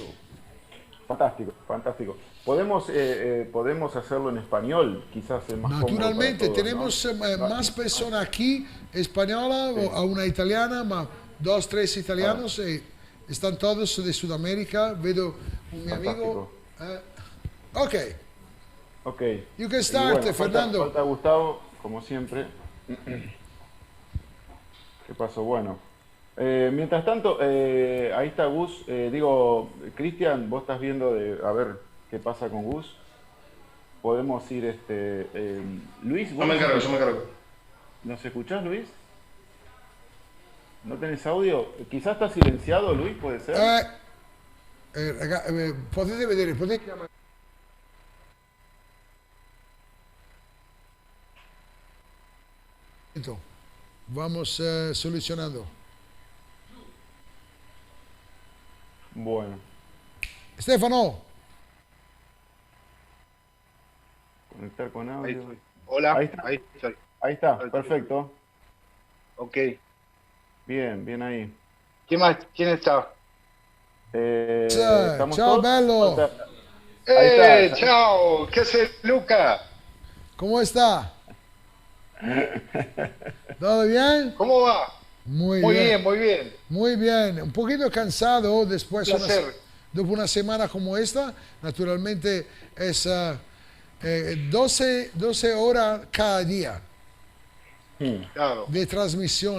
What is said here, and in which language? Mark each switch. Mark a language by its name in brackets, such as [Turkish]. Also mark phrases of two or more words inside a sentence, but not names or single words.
[Spanish] Fantástico. Podemos hacerlo en español, quizás es más naturalmente, cómodo para todos, tenemos más personas aquí, española o una italiana, ma 2, 3 italianos, están todos de Sudamérica, vedo mi amigo. [English] Okay. You can start, Fernando. [Spanish] Falta Gustavo, como siempre. ¿Qué pasó? Bueno. Mientras tanto, ahí está Gus. Cristian, vos estás viendo a ver qué pasa con Gus. Podemos ir, Luis. Yo me encargo. ¿Nos escuchás, Luis? ¿No tenés audio? Quizás está silenciado, Luis, ¿puede ser? [Italian] Potete vedere, potete chiamare. [Spanish] Vamos solucionando. Bueno. Stefano. Conectar con audio. Hola. Ahí está, perfecto. Ok. Bien ahí. ¿Quién más? ¿Quién está? [Italian] Ciao, bello. Ciao. [Spanish] ¿Qué haces, Luca? ¿Cómo está? ¿Todo bien? ¿Cómo va? Muy bien. Un poquito cansado después dopo una semana como esta. Naturalmente es 12 horas cada día de transmisión.